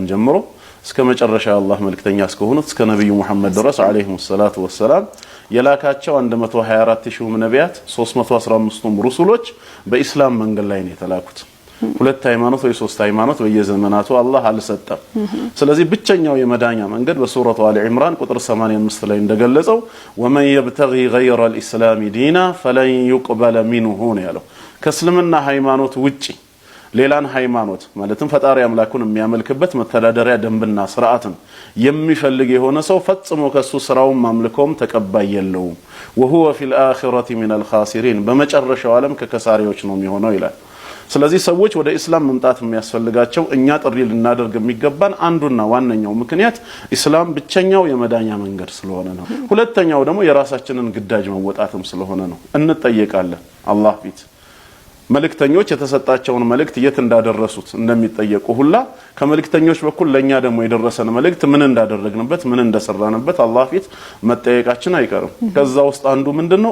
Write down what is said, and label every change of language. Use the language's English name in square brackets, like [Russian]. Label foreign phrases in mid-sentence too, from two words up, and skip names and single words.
[Amharic] ጀምሮ እስከ መጨረሻ አላህ መልእክተኛ እስከሆኑት እስከ ነብዩ መሐመድ ድረስ አለይሂ ሰላቱ ወሰላም የላካቸው 124,000 ነቢያት 315ቱም ሩሱሎች በኢስላም መንገድ ላይ ነው የተላኩት። ሁለት ሃይማኖት ወይ ሶስት ሃይማኖት በየዘመናቱ አላህ አልሰጠም። ስለዚህ ብቸኛው የመዳኛ መንገድ በሱረቱ አሊ ኢምራን ቁጥር 85 ላይ እንደገለጸው [Arabic] ومن يبتغي غير الاسلام دينا فلن يقبل منه [Amharic] ነው ያለው። ከእስልምና ሃይማኖት ውጪ ሌላን ሃይማኖት ማለትም ፈጣሪ አምላኩን የሚያመልክበት መተዳደሪያ ደንብና ስርዓትን የሚፈልግ የሆነ ሰው ፈጽሞ ከሱ ስራውም አምልኮም ተቀባይ የለውም። [Arabic] وهو في الآخرة من الخاسرين [Amharic] በመጨረሻው ዓለም ከከሳሪዎች ነው የሚሆነው ይላል። ስለዚህ ሰዎች ወደ እስላም መምጣት የሚያስፈልጋቸው እኛ ጥሪ ልናደርግ የሚገባን አንዱና ዋነኛው ምክንያት እስላም ብቸኛው የመዳኛ መንገድ ስለሆነ ነው። ሁለተኛው ደግሞ የራሳችንን ግዳጅ መወጣትም ስለሆነ ነው። እንጠየቃለን አላህ ፊት መልእክተኞች የተሰጣቸውን መልእክት የት እንዳደረሱት እንደሚጠየቁ ሁላ ከመልእክተኞች በኩል ለኛ ደግሞ የደረሰን መልእክት ምን እንዳደረግንበት ምን እንደሰራንበት አላህ ፊት መጠየቃችን አይቀርም። ከዛ ውስጥ አንዱ ምንድነው